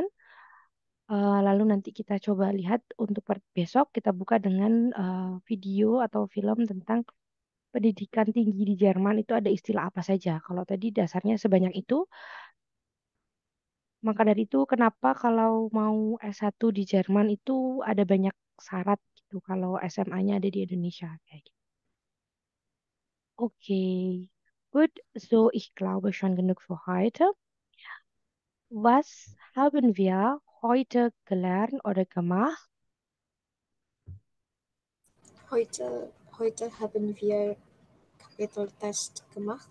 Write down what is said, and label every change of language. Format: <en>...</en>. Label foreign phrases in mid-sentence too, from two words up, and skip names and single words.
<id>Lalu nanti kita coba lihat untuk besok kita buka dengan video atau film tentang pendidikan tinggi di Jerman itu ada istilah apa saja. Kalau tadi dasarnya sebanyak itu, maka dari itu kenapa kalau mau S1 di Jerman itu ada banyak syarat gitu kalau SMA-nya ada di Indonesia kayak gitu.</id> <de>Okay, gut. So, ich glaube schon genug für heute. Was haben wir heute gelernt oder gemacht? Heute haben wir Kapiteltest gemacht</de>